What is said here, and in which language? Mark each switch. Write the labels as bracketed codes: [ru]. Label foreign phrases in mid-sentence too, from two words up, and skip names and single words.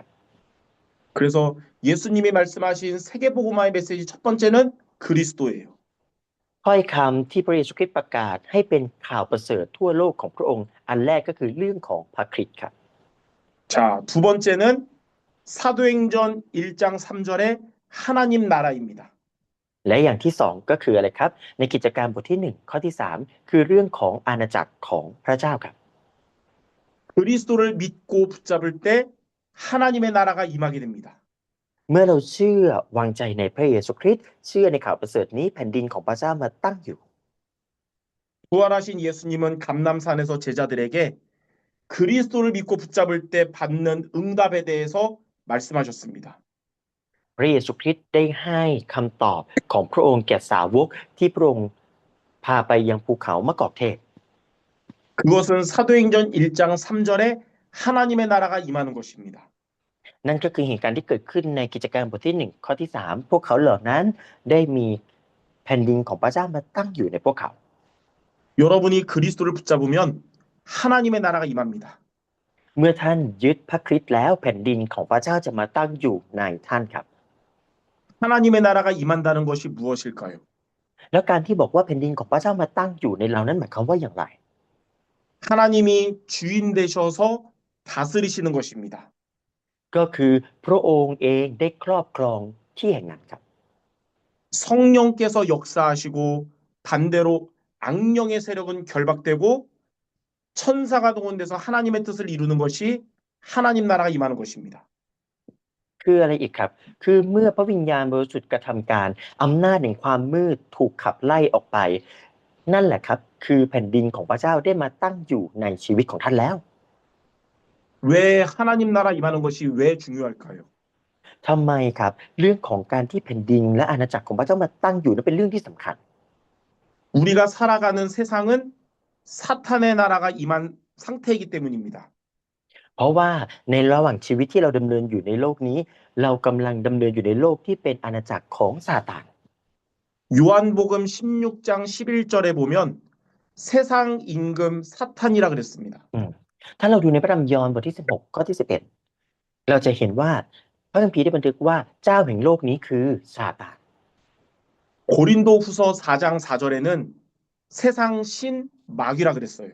[ko] 그래서 예수님이 말씀하신 세계복음화의 메시지 첫 번째는 그리스도예요. [th] ถ้อยคำที่พระเยซูคริสต์ประกาศให้เป็นข่าวประเสริฐทั่วโลกของพระองค์อันแรกก็คือเรื่องของพระคริสต์ครับ [ko] 자, 두 번째는 사도행전 1장 3절의 하나님 나라입니다. [th] และอย่างที่สองก็คืออะไรครับในกิจการบทที่1ข้อที่3คือเรื่องของอาณาจักรของพระเจ้าครับ [ko] 그리스도를 믿고 붙잡을 때 하나님의 나라가 임하게 됩니다. [th] เมื่อเราเชื่อวางใจในพระเยซูคริสต์เชื่อในข่าวประเสริฐนี้แผ่นดินของพระเจ้ามาตั้งอยู่ [ko] 부활하신 예수님은 감람산에서 제자들에게 그리스도를 믿고 붙잡을 때 받는 응답에 대해서 말씀하셨습니다. [th] พระเยซูคริสต์ได้ให้คำตอบของพระองค์แก่สาวกที่พระองค์พาไปยังภูเขามะกอกเทศ [ko] 그것은 사도행전 1장 3절에 하나님의 나라가 임하는 것입니다. [th] นั่นก็คือเหตุการณ์ที่เกิดขึ้นในกิจการบทที่1ข้อที่3พวกเขาเหล่านั้นได้มีแผ่นดินของพระเจ้ามาตั้งอยู่ในพวกเขา [ko] 여러분이 그리스도를 붙잡으면 하나님의 나라가 임합니다. [th] เมื่อท่านยึดพระคริสต์แล้วแผ่นดินของพระเจ้าจะมาตั้งอยู่ในท่านครับ [ko] 하나님의 나라가 임한다는 것이 무엇일까요? [th] แล้วการที่บอกว่าแผ่นดินของพระเจ้ามาตั้งอยู่ในเรานั้นหมายความว่าอย่างไร [ko] 하나님이 주인 되셔서 다스리시는 것입니다. [th] ก็คือพระองค์เองได้ครอบครองที่แห่งนั้นครับ [ko] 성령께서 역사하시고 반대로 악령의 세력은 결박되고 천사가 동원돼서 하나님의 뜻을 이루는 것이 하나님 나라가 임하는 것입니다. [th] คืออะไรอีกครับ คือเมื่อพระวิญญาณบริสุทธิ์กระทำการอำนาจแห่งความมืดถูกขับไล่ออกไป นั่นแหละครับคือแผ่นดินของพระเจ้าได้มาตั้งอยู่ในชีวิตของท่านแล้ว [ko] 왜 하나님 나라 임하는 것이 왜 중요할까요? [th] ทำไมครับเรื่องของการที่แผ่นดินและอาณาจักรของพระเจ้ามาตั้งอยู่นั้นเป็นเรื่องที่สำคัญ [ko] 우리가 살아가는 세상은 사탄의 나라가 임한 상태이기 때문입니다. [th] เพราะว่าในระหว่างชีวิตที่เราดำเนินอยู่ในโลกนี้ เรากำลังดำเนินอยู่ในโลกที่เป็นอาณาจักรของซาตาน [ko] 요한복음 16장 11절에 보면 세상 임금 사탄이라 그랬습니다. [th] ถ้าเราดูในพระธรรมยอห์นบทที่16ข้อที่11เราจะเห็นว่าพระคัมภีร์ได้บันทึกว่าเจ้าแห่งโลกนี้คือซาตาน [ko] 고린도 후서 4장 4절에는 세상 신 마귀라 그랬어요.